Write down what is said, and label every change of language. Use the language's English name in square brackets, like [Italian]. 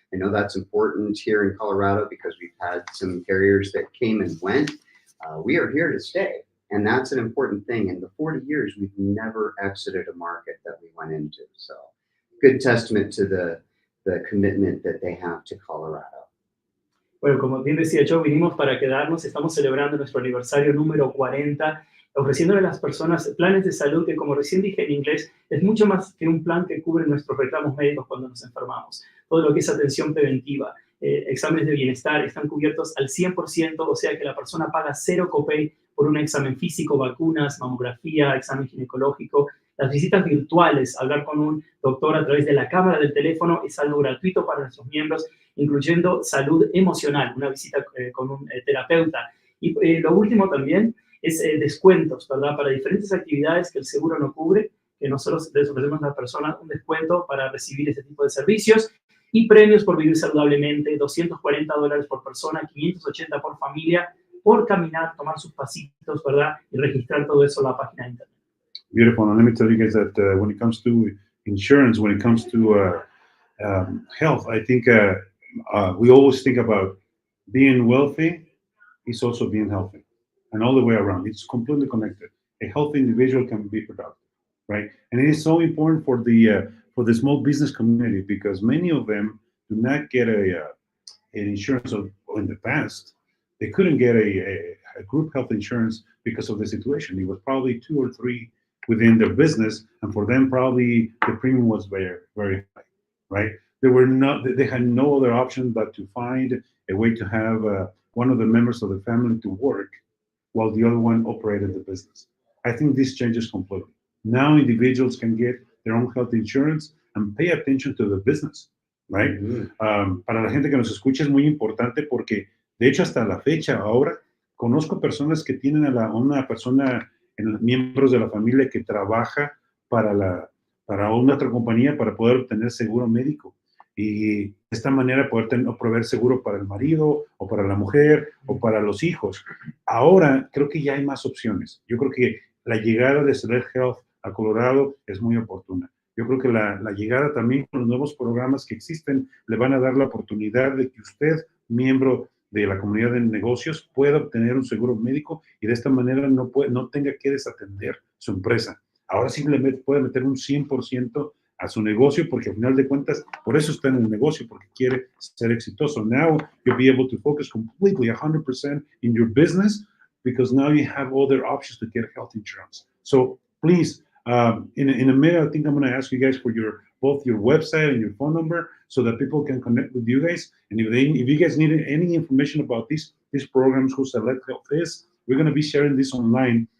[English] I know that's important here in Colorado because we've had some carriers that came and went. We are here to stay, and that's an important thing. In the 40 years, we've never exited a market that we went into. So good testament to the commitment that they have to Colorado. [Spanish] Bueno, como bien decía yo, vinimos para quedarnos. Estamos celebrando nuestro aniversario número 40, ofreciéndole a las personas planes de salud que, como recién dije en inglés, es mucho más que un plan que cubre nuestros reclamos médicos cuando nos enfermamos. Todo lo que es atención preventiva, exámenes de bienestar están cubiertos al 100%, o sea que la persona paga cero copay por un examen físico, vacunas, mamografía, examen ginecológico. Las visitas virtuales, hablar con un doctor a través de la cámara del teléfono, es algo gratuito para nuestros miembros, incluyendo salud emocional, una visita con un terapeuta. Y lo último también es descuentos, ¿verdad? Para diferentes actividades que el seguro no cubre, que nosotros les ofrecemos a las personas un descuento para recibir ese tipo de servicios, y premios por vivir saludablemente, $240 por persona, $580 por familia, por caminar, tomar sus pasitos, ¿verdad? Y registrar todo eso en la página de internet. [English] Beautiful. And let me tell you guys that when it comes to insurance, when it comes to health, I think we always think about being wealthy is also being healthy, and all the way around. It's completely connected. A healthy individual can be productive, right? And it is so important for the small business community because many of them do not get an insurance. In the past, they couldn't get a group health insurance because of the situation. It was probably 2 or 3 within their business, and for them, probably the premium was very, very high, right? They had no other option but to find a way to have one of the members of the family to work while the other one operated the business. I think this changes completely. Now individuals can get their own health insurance and pay attention to the business, right? [Spanish] Para la gente que nos escucha es muy importante porque, de hecho, hasta la fecha, ahora, conozco personas que tienen una persona, miembros de la familia que trabaja para una otra compañía para poder obtener seguro médico. Y de esta manera poder proveer seguro para el marido o para la mujer o para los hijos. Ahora creo que ya hay más opciones. Yo creo que la llegada de Select Health a Colorado es muy oportuna. Yo creo que la llegada también con los nuevos programas que existen le van a dar la oportunidad de que usted, miembro de la comunidad de negocios, pueda obtener un seguro médico y de esta manera no tenga que desatender su empresa. Ahora simplemente puede meter un 100% a su negocio, porque al final de cuentas, por eso está en el negocio, porque quiere ser exitoso. [English] Now, you'll be able to focus completely 100% in your business, because now you have other options to get health insurance. So please, in a minute, I think I'm going to ask you guys for both your website and your phone number so that people can connect with you guys. And if you guys need any information about these programs, who Select Health is, we're going to be sharing this online.